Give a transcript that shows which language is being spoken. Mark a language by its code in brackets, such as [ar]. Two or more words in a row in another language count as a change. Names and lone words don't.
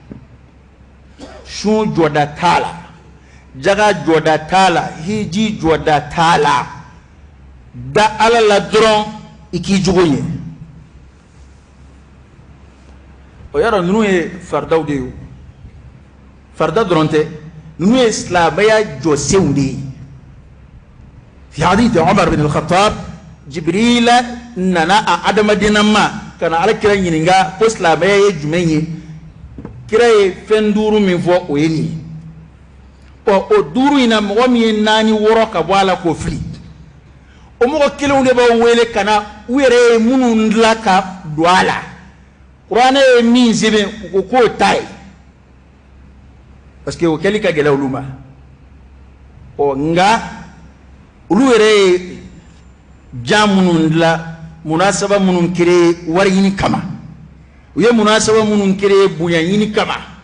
[bm] sun jɔda t'a la jaga jɔda t'a la hiji jɔda t'a la da Ala la dɔrɔn i k'i jogo ye o yɔrɔ ninnu ye faridaw de ye farida dɔrɔn tɛ ninnu ye silamɛya jɔsenw de ye [ar] في حديث [bm] Umar bin al-Khattab Jibril nana a adamadena ma kana Alakira ɲininka ko silamɛya ye jumɛn ye kira ye fɛn 5 min fɔ o ye nin ye o 5 in na mɔgɔ min ye 4 wɔɔrɔ ka bɔ a la k'o fili o mɔgɔ kelenw de b'aw wele ka na u yɛrɛ ye minnu dilan ka don a la kuranɛ ye min sɛbɛn u ko k'o ta ye [fr] parce que [bm] o kɛli ka gɛlɛn olu ma nka olu yɛrɛ ye jan minnu dilan munasaba minnu créé wari ɲini kama u ye munasaba minnu créé bonya ɲini kama